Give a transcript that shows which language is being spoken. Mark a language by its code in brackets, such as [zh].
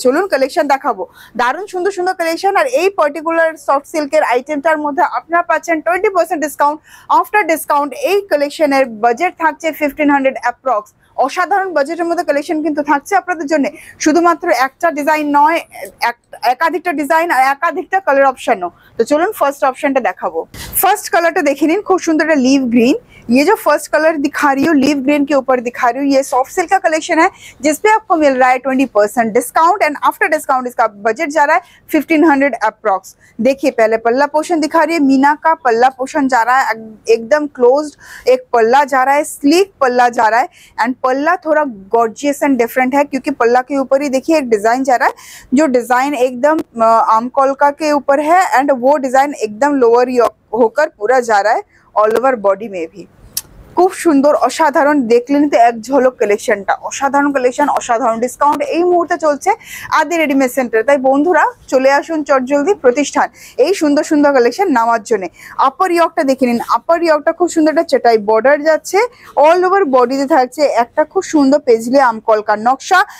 [bn] চলুন কালেকশন দেখাবো, দারুণ সুন্দর সুন্দর কালেকশন। আর এই পার্টিকুলার সফট সিল্কের আইটেমটার মধ্যে আপনারা পাচ্ছেন 20% ডিসকাউন্ট। আফটার ডিসকাউন্ট এই কালেকশনের বাজেট থাকছে 1500 অ্যাপ্রক্স। অসাধারণ বাজেটের মধ্যে কালেকশন কিন্তু থাকছে আপনাদের জন্য। শুধুমাত্র একটা ডিজাইন নয়, একাধিকটা ডিজাইন আর একাধিকটা কালার অপশনও। তো চলুন ফার্স্ট অপশনটা দেখাবো। [hi] फर्स्ट कलर तो देखिए नहीं, खूब सुंदर है लीव ग्रीन। ये जो फर्स्ट कलर दिखा रही हूँ लीव ग्रीन के ऊपर दिखा रही हूँ, ये सॉफ्ट सिल्क का कलेक्शन है जिसपे आपको मिल रहा है 20% डिस्काउंट। एंड आफ्टर डिस्काउंट इसका बजट जा रहा है 1500 अप्रॉक्स। देखिए पहले पल्ला पोर्शन दिखा रही है, मीना का पल्ला पोर्शन जा रहा है एकदम क्लोज्ड। एक पल्ला जा रहा है, स्लीक पल्ला जा रहा है। एंड पल्ला थोड़ा गॉर्जियस एंड डिफरेंट है क्योंकि पल्ला के ऊपर ही देखिए एक डिजाइन जा रहा है, जो डिजाइन एकदम आमकोलका के ऊपर है। एंड वो डिजाइन एकदम लोअर होकर पूरा जा रहा है ऑल ओवर बॉडी में भी। [bn] খুব সুন্দর অসাধারণ, দেখলেন তো এক ঝলক কালেকশনটা। অসাধারণ কালেকশন, অসাধারণ ডিসকাউন্ট এই মুহূর্তে চলছে আদি রেডিমেড সেন্টার। তাই বন্ধুরা চলে আসুন চটজলদি প্রতিষ্ঠান এই সুন্দর সুন্দর কালেকশন নেওয়ার জন্য। আপার ইয়কটা দেখে নিন, আপার ইয়কটা খুব সুন্দর একটা চেটাই বর্ডার যাচ্ছে, অল ওভার বডিতে থাকছে একটা খুব সুন্দর পেজলি আমকলকার নকশা।